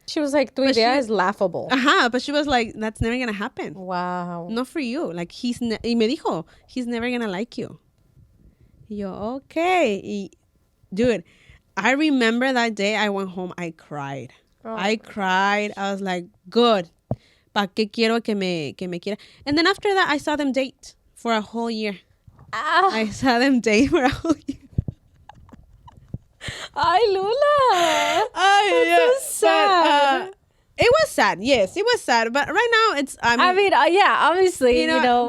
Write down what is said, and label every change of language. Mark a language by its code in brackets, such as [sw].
[en] She was like, [es] tu idea [en] is laughable. But she was like, that's never gonna happen. Wow. Not for you. Like, [es] y me dijo, [en] he's never gonna like you. Y yo, okay. dude, I remember that day I went home, I cried. I cried. I was like, good. [es] ¿Pa qué quiero que me quiera? [en] And then after that, I saw them date for a whole year. I saw them date for a whole year. Ay, Lula. Oh, so sad. But, it was sad. Yes, it was sad. But right now, it's. I mean, yeah, obviously, you know,